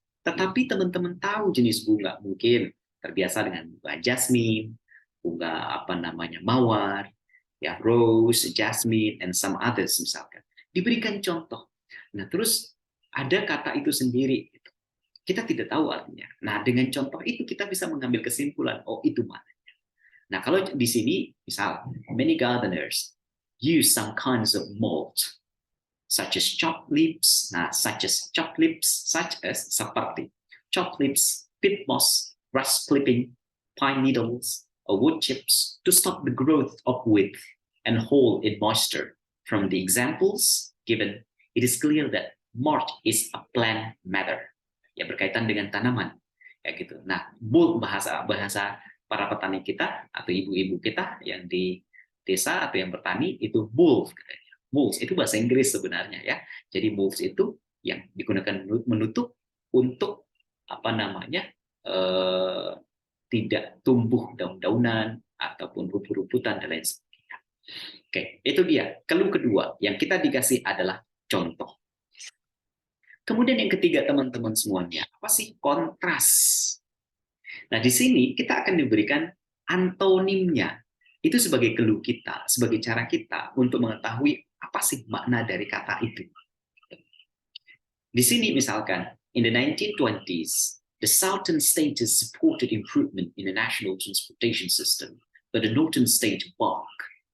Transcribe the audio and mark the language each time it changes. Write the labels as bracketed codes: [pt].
[id] Tetapi teman-teman tahu jenis bunga, mungkin terbiasa dengan bunga jasmine, bunga apa namanya mawar, ya rose, jasmine, [en] and some others [id] misalkan. Diberikan contoh. Nah, terus ada kata itu sendiri. Kita tidak tahu artinya. Nah, dengan contoh itu kita bisa mengambil kesimpulan, oh itu mana. Nah, kalau di sini, misal, [en] many gardeners use some kinds of mold, such as chopped leaves, [id] seperti [en] chopped leaves, peat moss, grass clipping, pine needles, or wood chips to stop the growth of weed and hold in moisture. From the examples given, it is clear that mulch is a plant matter. [id] Ya, berkaitan dengan tanaman, ya gitu. Nah, bahasa para petani kita atau ibu-ibu kita yang di desa atau yang bertani itu mulch. Mulch itu bahasa Inggris sebenarnya, ya. Jadi mulch itu yang digunakan menutup untuk apa namanya tidak tumbuh daun-daunan ataupun rumput-rumputan dan lain sebagainya. Oke, itu dia. Clue kedua yang kita dikasih adalah contoh. Kemudian yang ketiga, teman-teman semuanya, apa sih kontras? Nah, di sini kita akan diberikan antonimnya. Itu sebagai clue kita, sebagai cara kita untuk mengetahui apa sih makna dari kata itu. Di sini misalkan, [en] in the 1920s, the southern states supported improvement in the national transportation system, but the northern state balked.